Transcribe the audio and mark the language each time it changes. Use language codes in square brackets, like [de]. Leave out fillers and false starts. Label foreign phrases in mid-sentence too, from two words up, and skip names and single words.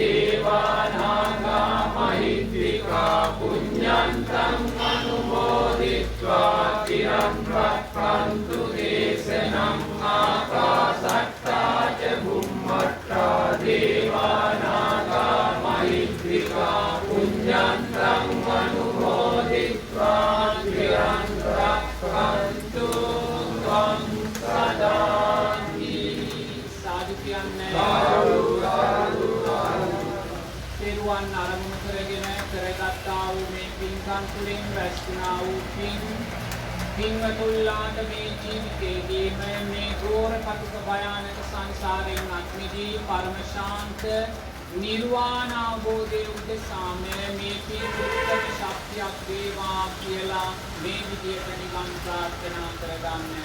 [pi] දේවානාගා මහිද්దికා පුඤ්ඤන්තං අනුමෝදිත්වා තිරන් රක්ඛන්තු දේශනං ආකාශට්ටා ච බුම්මට්ටා දේවානාගා මහිද්దికා පුඤ්ඤන්තං අනුමෝදිත්වා තිරන් රක්ඛන්තු ත්වං සදාති [si] සාදු කියන්නේ තෙරුවන් අරමුණු කරගෙන කරගත්තා වූ මේ පින්කම් තුළින් රැස්නා වූ පින්වතුන්ලාට මේ ජීවිතයේදීම මේ ඝෝර කටුක භයානක සංසාරයෙන් අත් මිදී පරම ශාන්ත නිර්වාණ අවබෝධයේ උදෙසාම මේ පින්වතුන්ට ශක්තියක් වේවා කියලා මේ විදියට නිවන් ප්‍රාර්ථනා කරගන්න.